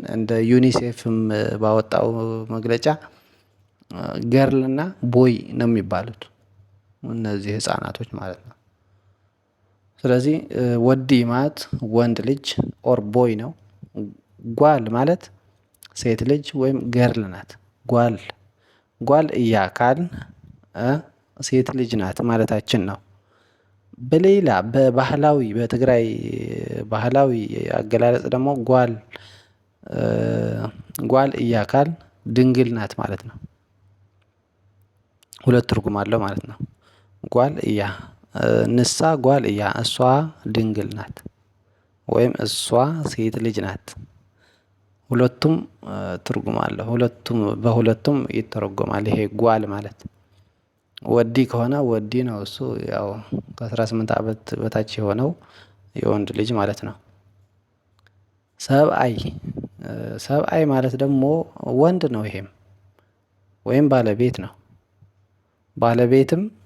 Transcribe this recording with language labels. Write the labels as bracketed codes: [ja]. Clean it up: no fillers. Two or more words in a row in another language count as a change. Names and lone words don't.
[am] እንደ ዩኒሴፍም ባወጣው መግለጫ ገርል እና ቦይ ነው የሚባሉት እነዚህ ህፃናቶች ማለት ነው። ስለዚህ ወዲ ማለት ወንድ ልጅ [en] or boy [am] ነው። ጓል ማለት ሴት ልጅ ወይም ገርል ናት። [ti] ጓል እያ [am] ካልን ሴት ልጅ ናት ማለታችን ነው። በሌላ በባህላዊ በትግራይ ባህላዊ አገላለጽ ደግሞ [ti] ጓል እያ [am] ካልን ድንግል ናት ማለት ነው። ሁለት ትርጉም አለው ማለት ነው። [ti] ጓል እያ ንሳ ጓል እያ [am] እሷ ድንግል ናት ወይም እሷ ሴት ልጅ ናት። ሁለቱም ትርጉም አለው። በሁለቱም ይተረጎማል። ይሄ ጓል ማለት ወዲ ከሆነ ወዲ ነው። እሱ ያው ከ18 ዓመት በታች የሆነው የወንድ ልጅ ማለት ነው። ሰብአይ ማለት ደግሞ ወንድ ነው። ይሄም ወይም ባለቤት ነው። ባለቤትም